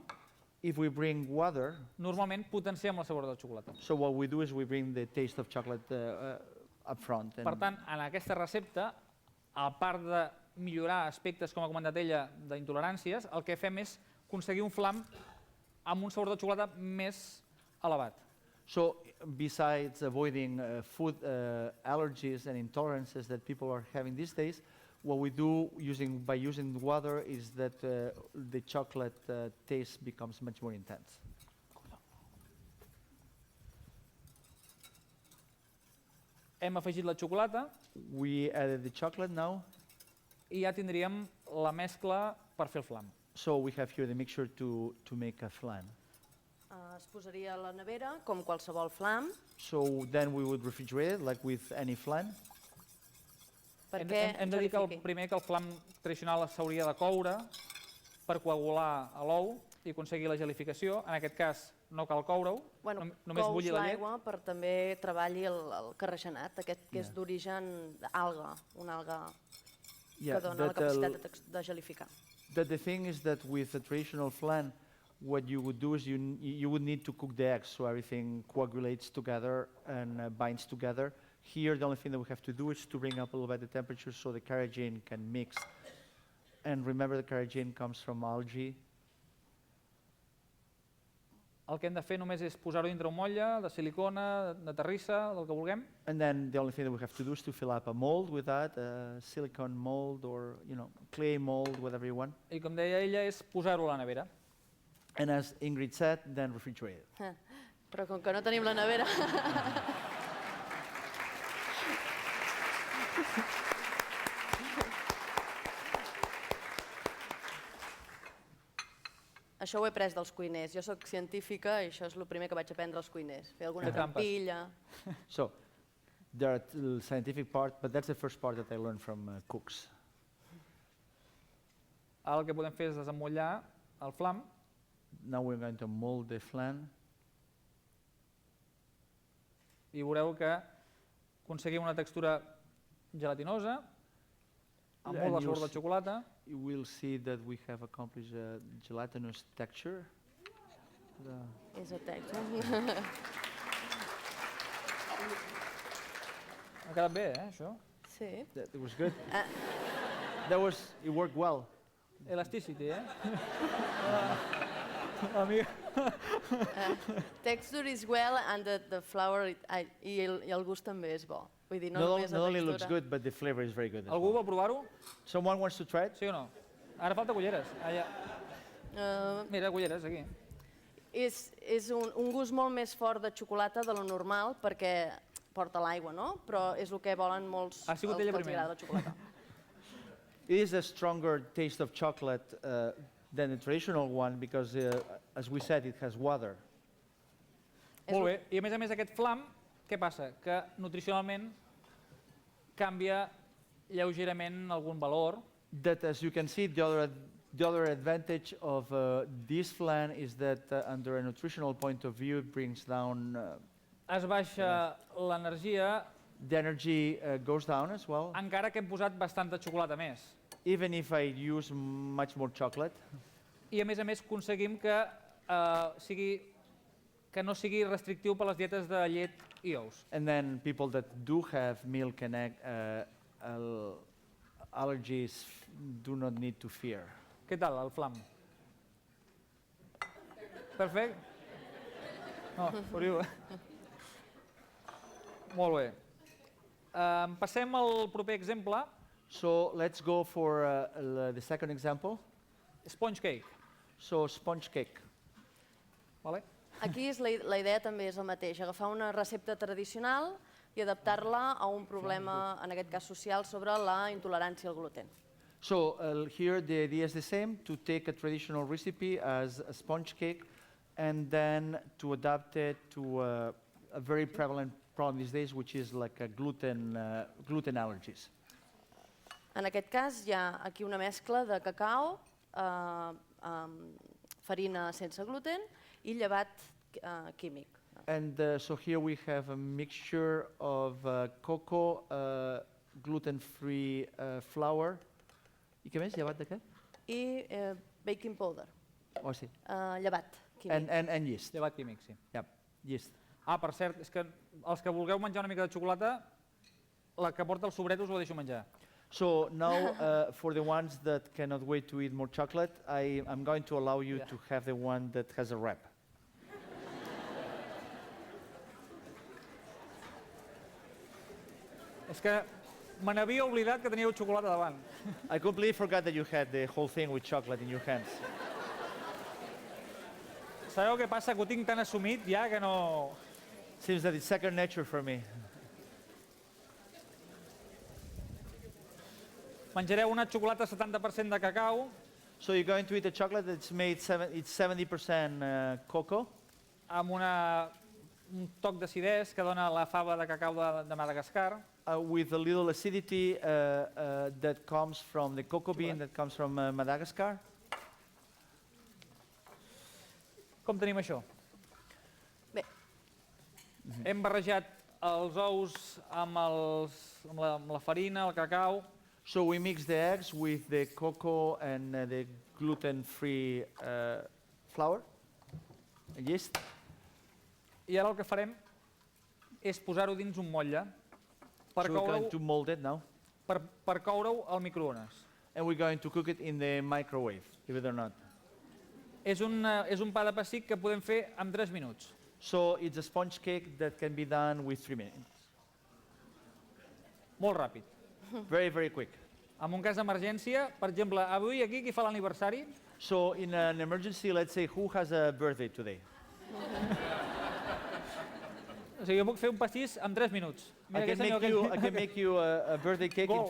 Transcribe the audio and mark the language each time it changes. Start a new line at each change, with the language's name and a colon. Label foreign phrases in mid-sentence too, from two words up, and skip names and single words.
English: If we bring water,
Catalan: normalment potenciem el sabor de la xocolata.
English: so what we do is we bring the taste of chocolate up front.
Catalan: Per tant, en aquesta recepta, a part de millorar aspectes, com ha comentat ella, d'intoleràncies, el que fem és aconseguir un flam amb un sabor de xocolata més elevat.
English: So besides avoiding food allergies and intolerances that people are having these days, what we do by using water is that the chocolate taste becomes much more intense.
Catalan: Hem afegit la xocolata
English: We added the chocolate now,
Catalan: i ja tindríem la mescla per fer el flam.
English: so we have here the mixture to make a flan.
Catalan: Es posaria a la nevera, com qualsevol flam,
English: So then we would refrigerate it like with any flan.
Catalan: perquè Hem de dir que primer que el flam tradicional s'hauria de coure per coagular l'ou i aconseguir la gelificació. En aquest cas no cal coure-ho, només cous bullir la llet. l'aigua per també treballi el carregenat, aquest que és d'origen alga, una alga que dona la capacitat de gelificar.
English: The thing is that with a traditional flan, what you would do is you would need to cook the eggs so everything coagulates together and binds together. Here, the only thing that we have to do is to bring up a little bit the temperature so the carrageen can mix. And remember, the carrageen comes from algae.
Catalan: El que hem de fer només és posar-ho dintre un motlle de silicona, de terrissa, del que vulguem,
English: And then the only thing that we have to do is to fill up a mold with that, a silicone mold or clay mold, whatever you want.
Catalan: i com deia ella, és posar-ho a la nevera.
English: And as Ingrid said, then refrigerate it.
Catalan: Però com que no tenim la nevera, això ho he pres dels cuiners. Jo sóc científica i això és el primer que vaig aprendre als cuiners. Fer alguna Fer trampes. trampilla.
English: So there are the scientific part, but that's the first part that I learned from cooks.
Catalan: Ara el que podem fer és desemmotllar el flam.
English: Now we're going to mold the flan.
Catalan: I veureu que aconseguim una textura gelatinosa, amb
English: And
Catalan: molt de
English: you'll
Catalan: sabor de xocolata.
English: You will see that we have accomplished a gelatinous texture. És a texture.
Catalan: Ha quedat bé, això? Sí.
English: That was good. Ah. It worked well. Elasticity, Texture is well and the flour
Catalan: i el gust també és bo. Vull dir, no
English: Not
Catalan: només la
English: only looks
Catalan: textura.
English: good, but the flavor is very good. as
Catalan: Algú
English: well.
Catalan: vol provar-ho?
English: Someone wants to try it?
Catalan: Sí o no? Ara falta culleres. Allà. Mira, culleres, aquí. És un gust molt més fort de xocolata de lo normal perquè porta l'aigua, no? Però és el que volen molts Ha sigut els ella que els primer. agrada la xocolata.
English: It is a stronger taste of chocolate than the traditional one because, as we said, it has water.
Catalan: Molt bé. I a més aquest flam, què passa? Que nutricionalment canvia lleugerament algun valor.
English: That, as you can see, the other advantage of this flan is that, under a nutritional point of view, it brings down
Catalan: Es baixa l'energia,
English: the energy goes down as well.
Catalan: encara que hem posat bastanta xocolata més.
English: Even if I use much more chocolate,
Catalan: I a més aconseguim que, que no sigui restrictiu per les dietes de llet i ous.
English: and then people that do have milk and egg allergies do not need to fear.
Catalan: Què tal, el flam? Perfecte? No, foriu. Molt bé. Passem al proper exemple,
English: So let's go for the second example. sponge cake. So sponge cake.
Catalan: Vale? Aquí la idea també és el mateix, agafar una recepta tradicional i adaptar-la a un problema, en aquest cas social, sobre la intolerància al gluten.
English: So here the idea is the same, to take a traditional recipe as a sponge cake and then to adapt it to a very prevalent problem these days, which is like a gluten allergies.
Catalan: En aquest cas hi ha aquí una mescla de cacao, farina sense gluten i llevat químic.
English: And so here we have a mixture of cocoa, gluten-free flour.
Catalan: I què més? Llevat de què?
English: I baking powder,
Catalan: Oh, sí. llevat químic.
English: And yeast.
Catalan: Llevat químic, sí.
English: Yep, yeast.
Catalan: Per cert, és que els que vulgueu menjar una mica de xocolata, la que porta el sobret us la deixo menjar.
English: So now, for the ones that cannot wait to eat more chocolate, I'm going to allow you to have the one that has a wrap.
Catalan: És que me n'havia oblidat que teníeu xocolata davant.
English: I completely forgot that you had the whole thing with chocolate in your hands.
Catalan: Sabeu què passa? Que ho tinc tan assumit ja que no...
English: Seems that it's second nature for me.
Catalan: Menjareu una xocolata 70% de cacau,
English: So you're going to eat a chocolate that's made, it's 70% cocoa,
Catalan: amb un toc d'acidesa que dona la fava de cacau de Madagascar,
English: with a little acidity that comes from the cocoa bean that comes from Madagascar.
Catalan: Com tenim això? Bé, Hem barrejat els ous amb la farina, el cacau,
English: So we mix the eggs with the cocoa and the gluten-free flour and yeast.
Catalan: i ara el que farem és posar-ho dins un motlle per
English: So we're going
Catalan: coure-ho
English: to mold it now.
Catalan: per coure-ho al microones.
English: And we're going to cook it in the microwave, believe it or not.
Catalan: És un pa de pessic que podem fer en 3 minuts.
English: So it's a sponge cake that can be done with 3 minutes.
Catalan: Molt ràpid.
English: Very, very quick.
Catalan: En un cas d'emergència, per exemple, avui aquí qui fa l'aniversari,
English: So in an emergency, let's say, who has a birthday today?
Catalan: o sigui, jo puc fer un pastís en 3 minuts. Mira, aquest senyor
English: I can make you a birthday cake in